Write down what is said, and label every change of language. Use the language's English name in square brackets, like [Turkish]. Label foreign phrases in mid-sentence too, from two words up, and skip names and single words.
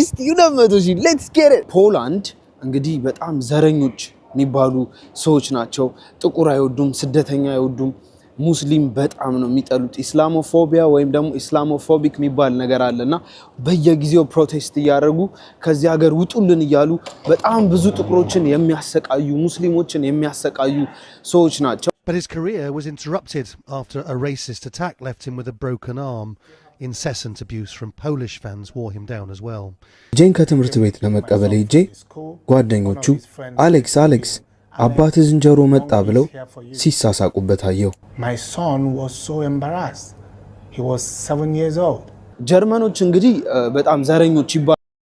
[Amharic] እስቲ 200,000 [English] let's get it። [Amharic] ፖላንድ እንግዲህ በጣም ዘረኞች የሚባሉ ሰዎች ናቸው። ጥቁር አይወዱም፣ ስደተኛ አይወዱም፣ ሙስሊም በጣም ነው የሚጠሉት። ኢስላሞፎቢያ ወይም ደግሞ ኢስላሞፎቢክ የሚባል ነገር አለና በየጊዜው ፕሮቴስት እያደረጉ ከዚህ ሀገር ውጡልን እያሉ በጣም ብዙ ጥቁሮችን የሚያሰቃዩ ሙስሊሞችን የሚያሰቃዩ ሰዎች ናቸው። [English] But his career was interrupted after a racist attack left him with a broken arm. Incessant abuse from Polish fans wore him down as well. [Amharic] ጄን ከትምህርት ቤት ለመቀበል ሄጄ ጓደኞቹ አሌክስ አባት ዝንጀሮ መጣ ብለው ሲሳሳቁበት አየሁ። [English] My son was so embarrassed. He was 7 years old. [Amharic] ጀርመኖች እንግዲህ በጣም ዘረኞች ይባላሉ።